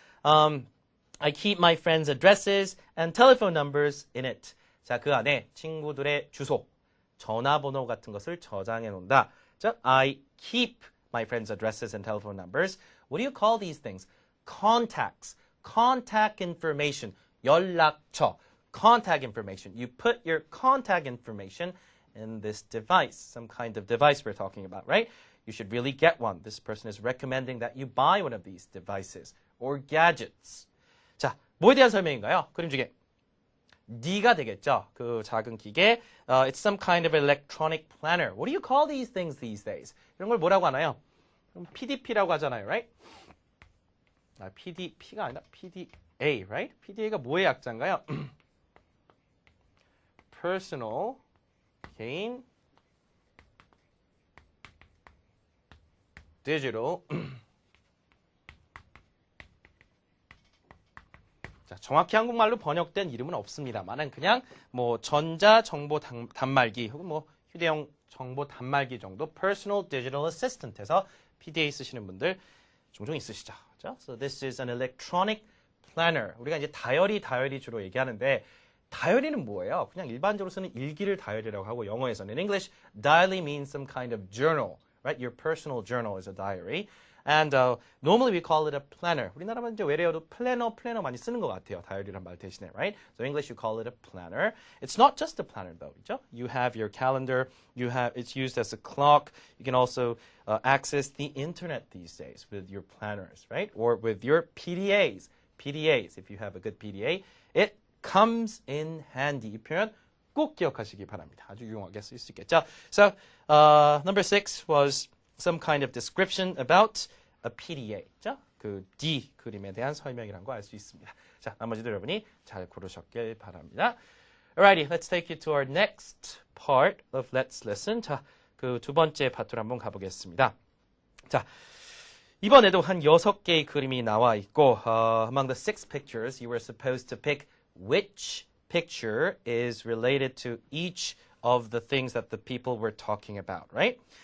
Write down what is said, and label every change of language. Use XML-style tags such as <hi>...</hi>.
<en>I keep my friends' addresses and telephone numbers in it.</en> <ko>자, 그 안에 친구들의 주소, 전화번호 같은 것을 저장해 놓는다.</ko> <en>자, I keep my friends' addresses and telephone numbers. What do you call these things? Contacts. Contact information.</en> <ko>연락처.</ko> <en>Contact information. You put your contact information in this device. Some kind of device we're talking about, right? You should really get one. This person is recommending that you buy one of these devices or gadgets.</en> <ko>자, 뭐에 대한 설명인가요? 그림 중에 D가 되겠죠. 그 작은 기계.</ko> <en>It's some kind of electronic planner. What do you call these things these days?</en> <ko>이런 걸 뭐라고 하나요? PDP라고 하잖아요, right? PDP가 아니라 PDA, right? PDA가 뭐의 약자인가요?</ko> <en>Personal, 개인, digital.</en> <ko>자, 정확히 한국말로 번역된 이름은 없습니다만은 그냥 뭐 전자 정보 단말기 혹은 뭐 휴대용 정보 단말기 정도 Personal Digital Assistant에서 PDA 쓰시는 분들 종종 있으시죠. 그렇죠?</ko> <en>So this is an electronic planner.</en> <ko>우리가 이제 다이어리 주로 얘기하는데 다이어리는 뭐예요? 그냥 일반적으로 쓰는 일기를 다이어리라고 하고 영어에서는</ko> <en>in English diary means some kind of journal, right? Your personal journal is a diary. And normally we call it a planner.</en> <ko>우리나라만 이제 외래어도 플래너 많이 쓰는 것 같아요. 다이어리란 말 대신에, right?</ko> <en>So in English you call it a planner. It's not just a planner though,</en> <ko>그렇죠?</ko> <en>You have your calendar. It's used as a clock. You can also access the internet these days with your planners, right? Or with your PDAs. PDAs, if you have a good PDA, it comes in handy.</en> <ko>이 표현 꼭 기억하시기 바랍니다. 아주 유용하게 쓸 수 있겠죠?</ko> <en>So number 6 was some kind of description about a PDA.</en> <ko>자, 그 D 그림에 대한 설명이란 거 알 수 있습니다. 자, 나머지도 여러분이 잘 고르셨길 바랍니다.</ko> <en>Alrighty, let's take you to our next part of Let's Listen.</en> <ko>자, 그 두 번째 파트로 한번 가보겠습니다. 자, 이번에도 한 6개의 그림이 나와 있고</ko> <en>among the 6 pictures, you were supposed to pick which picture is related to each of the things that the people were talking about, right?</en>